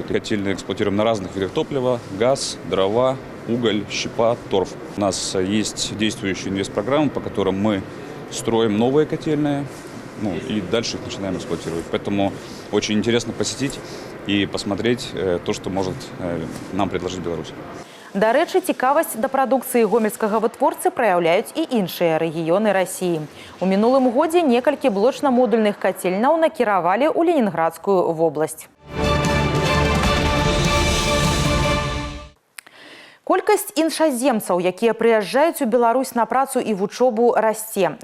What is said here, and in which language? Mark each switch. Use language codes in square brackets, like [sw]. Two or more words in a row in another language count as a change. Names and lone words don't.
[ru] Котельные эксплуатируем на разных видах топлива: газ, дрова, уголь, щепа, торф. У нас есть действующие инвестпрограммы, по которым мы строим новые котельные, и дальше их начинаем эксплуатировать. Поэтому очень интересно посетить и посмотреть то, что может нам предложить Беларусь. [be] Дарэчы, цікавасць да прадукцыі гомельскага вытворцы праяўляюць і іншыя рэгіёны Расіі. У мінулым годзе некалькі блочна-модульных кацельняў накіравалі ў Ленінградскую вобласць. Колькасць іншаземцаў, якія прыязджаюць у Беларусь на працу і вучобу, расце.